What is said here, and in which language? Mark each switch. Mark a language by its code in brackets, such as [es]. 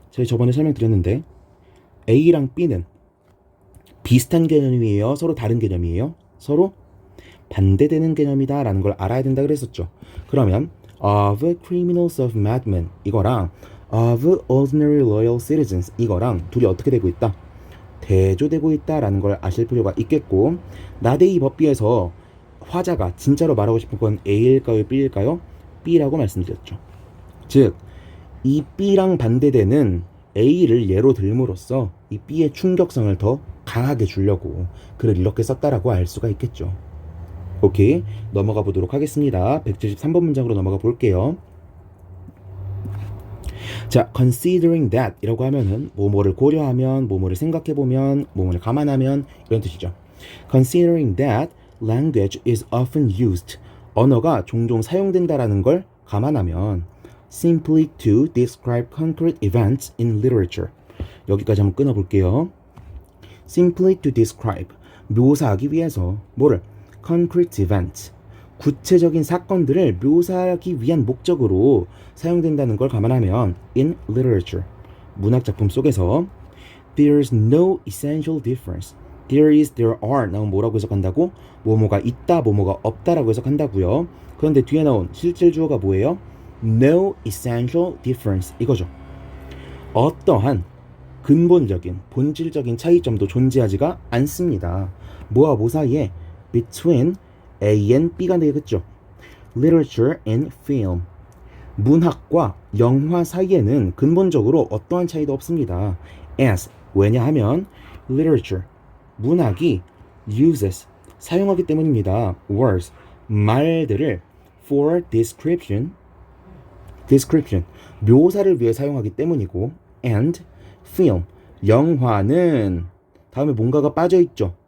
[ko] 제가 저번에 설명드렸는데 A랑 B는 비슷한 개념이에요? 서로 다른 개념이에요? 서로 반대되는 개념이다 라는 걸 알아야 된다 그랬었죠. 그러면 [en] of criminals of madmen 이거랑 of ordinary loyal citizens [ko] 이거랑 둘이 어떻게 되고 있다? 대조되고 있다라는 걸 아실 필요가 있겠고 [en] not A but B [ko] 에서 화자가 진짜로 말하고 싶은 건 A일까요? B일까요? B라고 말씀드렸죠. 즉, 이 B랑 반대되는 A를 예로 들므로써 이 B의 충격성을 더 강하게 주려고 글을 이렇게 썼다라고 알 수가 있겠죠. 오케이, 넘어가 보도록 하겠습니다. 173번 문장으로 넘어가 볼게요. 자, considering that 이라고 하면은 뭐뭐를 고려하면, 뭐뭐를 생각해보면, 뭐뭐를 감안하면 이런 뜻이죠. [en] considering that language is often used [ko] 언어가 종종 사용된다라는 걸 감안하면 [en] simply to describe concrete events in literature [ko] 여기까지 한번 끊어볼게요. [en] simply to describe [ko] 묘사하기 위해서 뭐를? [en] concrete events [ko] 구체적인 사건들을 묘사하기 위한 목적으로 사용된다는 걸 감안하면 [en] in literature [ko] 문학작품 속에서 [en] there's no essential difference there is, there are [ko] 나온 뭐라고 해석한다고? 뭐뭐가 있다, 뭐뭐가 없다라고 해석한다고요. 그런데 뒤에 나온 실질 주어가 뭐예요? [en] no essential difference [ko] 이거죠. 어떠한 근본적인, 본질적인 차이점도 존재하지가 않습니다. 뭐와 뭐 사이에? [en] between A and B [ko] 가 되겠죠. [en] literature and film [ko] 문학과 영화 사이에는 근본적으로 어떠한 차이도 없습니다. as 왜냐하면 literature 문학이 uses 사용하기 때문입니다. words 말들을 [en] for description [ko] 묘사를 위해 사용하기 때문이고 [en] and film [ko] 영화는 다음에 뭔가가 빠져있죠.